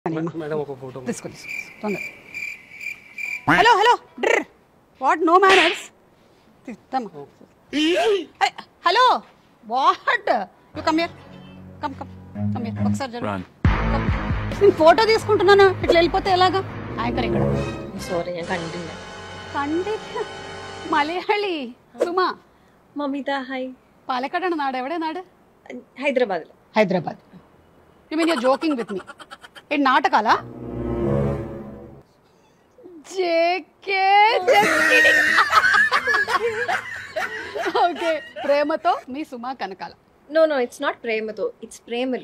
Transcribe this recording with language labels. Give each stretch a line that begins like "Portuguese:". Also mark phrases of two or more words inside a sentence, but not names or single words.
Telugu: మేడం ఒక ఫోటో తీసుకోండి తొందర. హలో హలో డ్ర్
English: what no manners. hello what you come here come come come here
Telugu: ఒకసారి జరుగు. నేను ఫోటో తీసుకుంటున్నాను, ఇట్లా వెళ్ళిపోతే ఎలాగా? యాంకర్ ఇక్కడ.
Malayalam: സോറി ഞാൻ കണ്ടില്ല. കണ്ടില്ല. മലയാളി സുമ മമിത ഹായ്. പാലക്കാടാണ് നാട്. എവിടെ നാട്? ഹൈദരാബാദിൽ.
Telugu: హైదరాబాద్.
English: you mean you're joking with me?
Telugu: ఇది నాటకాలా?
English: JK okay.
Telugu: ప్రేమతో మీ సుమా కనకాల.
English: no no it's not Prematho, it's Premalu.